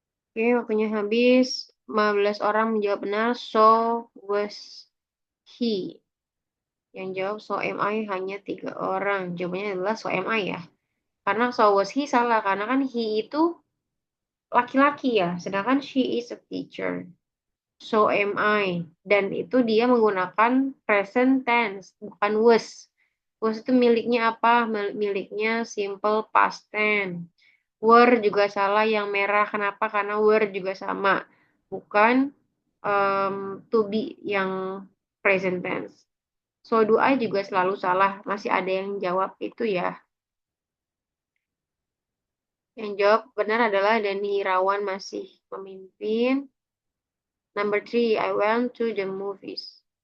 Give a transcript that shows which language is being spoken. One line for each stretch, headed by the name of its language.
Indonesian: Oke, waktunya habis. 15 orang menjawab benar. So was he. Yang jawab so am I hanya 3 orang. Jawabannya adalah so am I ya. Karena so was he salah. Karena kan he itu laki-laki ya.
English: Sedangkan she is a teacher. So am I.
Indonesian: Dan itu dia menggunakan present tense. Bukan was. Was itu miliknya apa? Miliknya simple past tense. Were juga salah yang merah. Kenapa? Karena were juga sama. Bukan to be yang present tense. So do I juga selalu salah. Masih ada yang jawab itu ya. Yang jawab benar adalah Dani Irawan masih memimpin.
English: Number three, I went to the movies.